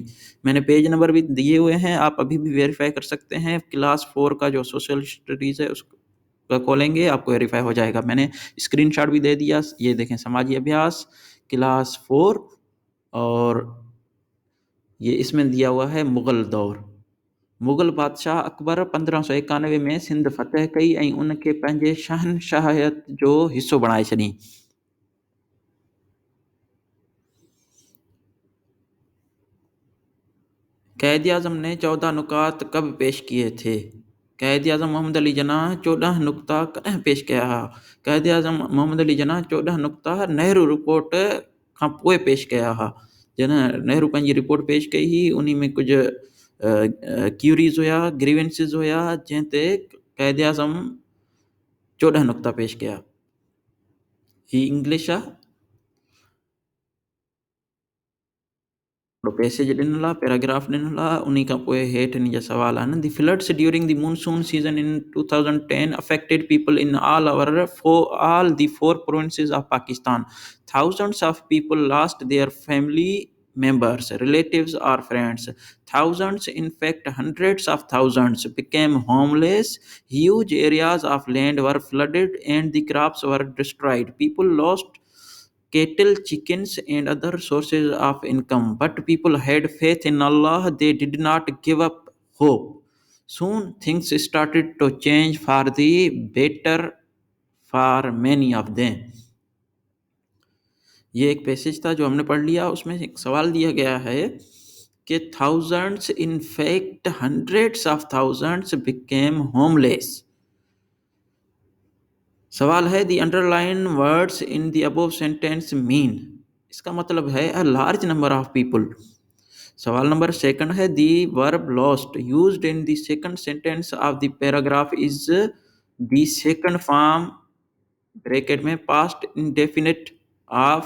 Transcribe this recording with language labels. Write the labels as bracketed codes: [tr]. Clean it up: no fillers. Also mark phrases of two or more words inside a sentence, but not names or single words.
[ur] میں نے پیج نمبر بھی دیے ہوئے ہیں، آپ ابھی بھی ویریفائی کر سکتے ہیں. کلاس 4 کا جو [en] social studies [ur] ہے اس کا کھولیں گے، آپ کو ویریفائی ہو جائے گا. میں نے اسکرین شاٹ بھی دے دیا، یہ دیکھیں، سماجی ابھیاس کلاس 4، اور یہ اس میں دیا ہوا ہے مغل دور. [sd] मुग़ल बादशाह अकबर 1591 में सिंध फ़तह कई ऐं उनखे पंहिंजे शहनशाहियत जो हिस्सो बणाए छॾियईं। [ur] قائداعظم نے 14 نکات کب پیش کیے تھے? [sd] क़ायद-ए-आज़म मोहम्मद अली जिन्नाह 14 नुक्ता कॾहिं पेश कया हुआ? क़ायद-ए-आज़म मोहम्मद अली जिन्नाह 14 नुक्ता नेहरू रिपोर्ट खां पोइ पेश कया हुआ। जॾहिं नेहरू पंहिंजी रिपोर्ट पेश कई हुई, उन्ही में कुझु क्यूरीज़ हुया, ग्रीवेंसिस हुया, जंहिं ते क़ायद-ए-आज़म 14 नुक्ता पेश कया। ही इंग्लिश आहे। पैसेज ॾिनल आहे, पैराग्राफ ॾिनल आहे, उन्ही खां पोइ हेठि इन जा सवाल आहिनि। [en] the floods during the monsoon season in 2010 affected people in all the four provinces of Pakistan. Thousands of people lost their family members, relatives or friends. Thousands, in fact hundreds of thousands, became homeless. Huge areas of land were flooded and the crops were destroyed. People lost cattle, chickens, and other sources of income. But people had faith in Allah. They did not give up hope. Soon things started to change for the better for many of them. [ur] یہ ایک پیسیج تھا جو ہم نے پڑھ لیا. اس میں ایک سوال دیا گیا ہے کہ [en] thousands, in fact hundreds of thousands, became homeless. [ur] سوال ہے [en] the underlined words in the above sentence mean. [ur] اس کا مطلب ہے [en] a large number of people. [ur] سوال نمبر سیکنڈ ہے [en] the verb lost used in the second sentence of the paragraph is the second form [ur] بریکٹ میں [en] past indefinite of.